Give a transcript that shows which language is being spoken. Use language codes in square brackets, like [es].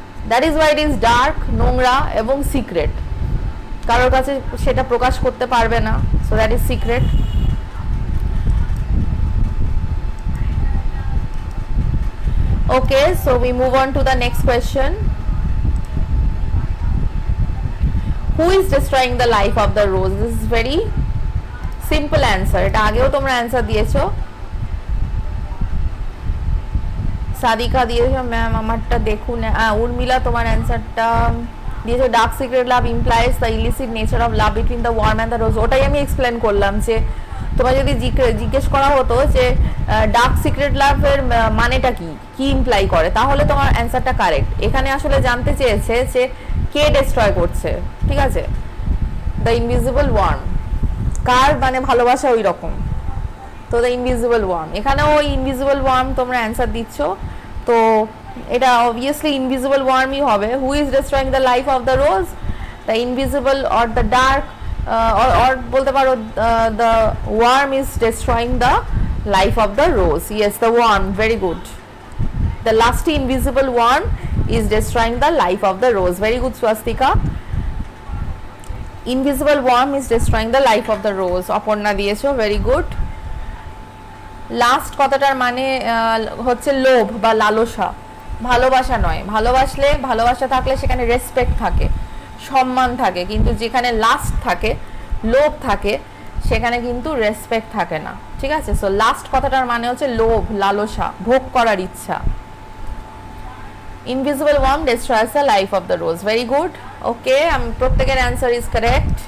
[en] that is why it is dark, [bn] নোংরা এবং [en] secret, [bn] কারোর কাছে সেটা প্রকাশ করতে পারবে না, [en] So that is secret. Okay, so we move on to the next question. Who is destroying the life of the rose? This is very simple answer. [bn] এটা আগেও তোমরা অ্যান্সার দিয়েছো। সাদিকা দিয়েছো ম্যাম, আমারটা দেখুন। [en] Urmila [bn] তোমার অ্যান্সারটা দিয়েছো [en] Dark secret love implies the illicit nature of love between the worm and the rose. [bn] ওটাই আমি এক্সপ্লেন করলাম যে তোমার যদি জিজ্ঞেস করা হতো যে ডার্ক সিক্রেট লাভের মানেটা কি, কি ইমপ্লাই করে, তাহলে তোমার অ্যান্সারটা কারেক্ট। এখানে আসলে জানতে চেয়েছে যে কে ডিস্ট্রয় করছে। ঠিক আছে, [en] the invisible worm, [bn] কার মানে ভালোবাসা ওই রকম, তো দ্য ইনভিজিবল ওয়ার্ম। এখানেও ওই ইনভিজিবল ওয়ার্ম তোমরা অ্যান্সার দিচ্ছ, তো এটা অবভিয়াসলি ইনভিজিবল ওয়ার্মই হবে। [en] Who is destroying the life of the rose? The invisible or the dark, or [bn] বলতে পারো [en] The worm is destroying the life of the rose. Yes, the worm, very good. The last invisible worm is destroying the life of the rose. Very good, Swastika. Invisible worm is destroying the life of the rose. [bn] Aparna দিয়েছো, [en] very good. [bn] Last কথাটার মানে হচ্ছে লোভ বা লালসা, ভালোবাসা নয়। ভালোবাসা থাকলে সেখানে রেসপেক্ট থাকে, সম্মান থাকে, কিন্তু যেখানে লাস্ট থাকে, লোভ থাকে, সেখানে কিন্তু রেসপেক্ট থাকে না। ঠিক আছে, সো লাস্ট কথাটার মানে হচ্ছে লোভ, লালসা, ভোগ করার ইচ্ছা। [en] Invisible worm destroys the life of the rose. Very good. Okay, [bn] প্রত্যেকের [en] answer is correct.